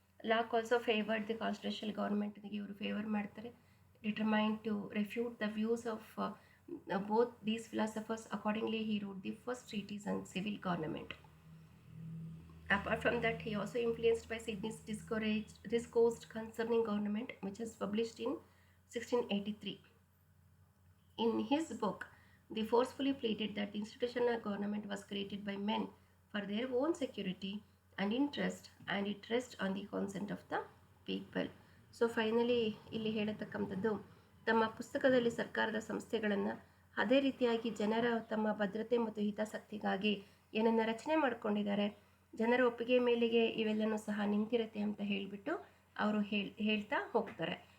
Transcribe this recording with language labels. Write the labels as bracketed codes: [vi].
[en] Locke also favoured the constitutional ಗೌರ್ಮೆಂಟ್ಗೆ [kn] ಇವರು favour ಮಾಡ್ತಾರೆ. [en] Determine to refute the views of both these philosophers. Accordingly he wrote the first treatise on civil government. Apart from that, he also influenced by Sydney's Discourse Concerning Government, which was published in 1683. In his book, they forcefully pleaded that the institutional government was created by men for their own security and interest, and it rests on the consent of the people. [kn] So finally ಇಲ್ಲಿ ಹೇಳತಕ್ಕಂಥದ್ದು, ತಮ್ಮ ಪುಸ್ತಕದಲ್ಲಿ ಸರ್ಕಾರದ ಸಂಸ್ಥೆಗಳನ್ನು ಅದೇ ರೀತಿಯಾಗಿ ಜನರ ತಮ್ಮ ಭದ್ರತೆ ಮತ್ತು ಹಿತಾಸಕ್ತಿಗಾಗಿ ಏನನ್ನು ರಚನೆ ಮಾಡಿಕೊಂಡಿದ್ದಾರೆ, ಜನರ ಒಪ್ಪಿಗೆ ಮೇಲೆಗೆ ಇವೆಲ್ಲನೂ ಸಹ ನಿಂತಿರುತ್ತೆ ಅಂತ ಹೇಳಿಬಿಟ್ಟು ಅವರು ಹೇಳ್ತಾ ಹೋಗ್ತಾರೆ.